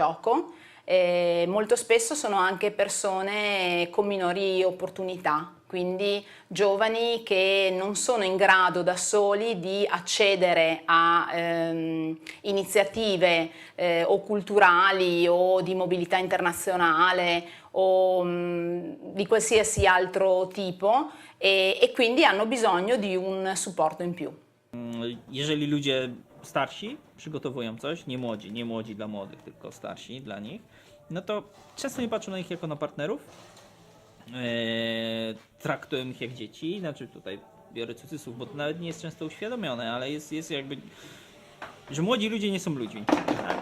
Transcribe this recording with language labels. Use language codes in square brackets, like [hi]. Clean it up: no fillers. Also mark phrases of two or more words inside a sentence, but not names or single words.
[it] gioco, e molto spesso sono anche persone con minori opportunità, quindi giovani che non sono in grado da soli di accedere a iniziative o culturali o di mobilità internazionale o di qualsiasi altro tipo e quindi hanno bisogno di un supporto in più. [pl] Jeżeli ludzie starsi przygotowują coś, nie młodzi dla młodych, tylko starsi dla nich, no to często nie patrzą na nich jako na partnerów, traktują ich jak dzieci, znaczy tutaj biorę cudzysłów, bo to nawet nie jest często uświadomione, ale jest jakby, że młodzi ludzie nie są ludźmi, tak?